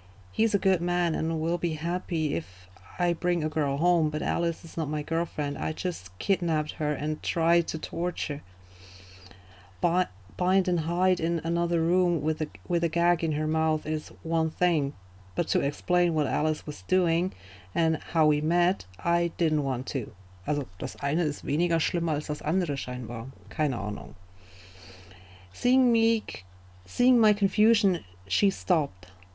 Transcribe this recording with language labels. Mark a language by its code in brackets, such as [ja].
[en] He's a good man and will be happy if I bring a girl home, but Alice is not my girlfriend. I just kidnapped her and tried to torture. Bind and hide in another room with a gag in her mouth is one thing, but to explain what Alice was doing and how we met, I didn't want to. [de] Also das eine ist weniger schlimmer als das andere scheinbar. Keine Ahnung. [en] Seeing my confusion, she stopped.